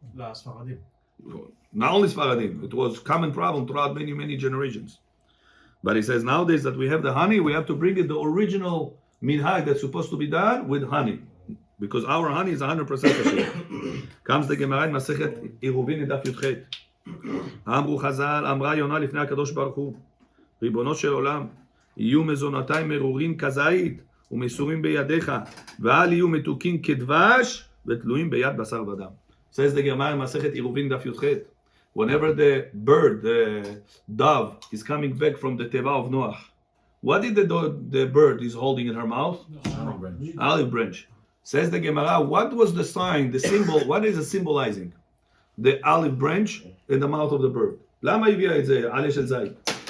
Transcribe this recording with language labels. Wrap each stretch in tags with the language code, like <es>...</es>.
<he>לספרדים.</he> <en>Not only Sfaradim, it was a common problem throughout many, many generations. But he says nowadays that we have the honey, we have to bring it the original minhag that's supposed to be done with honey. Because our honey is 100% kosher. Comes the Gemara in Masechet Iruvin in Daf Yudchet.</en> <he>אמרו חז"ל, אמרה יונה לפני הקדוש ברוך הוא, ריבונו של עולם, יהיו מזונותיי מרורים כזית ומסורים בידיך, ואל יהיו מתוקים כדבש ותלויים ביד בשר ודם.</he> <en>Says the Gemara in Masechet Iruvin Daf Yudchet. Whenever the bird, the dove, is coming back from the teva of Noach, what did the bird is holding in her mouth? Olive branch. Says the Gemara, what was the sign, the symbol, what is it symbolizing? The olive branch in the mouth of the bird.</en> <he>למה הביאה את זה? עלה של זית.</he>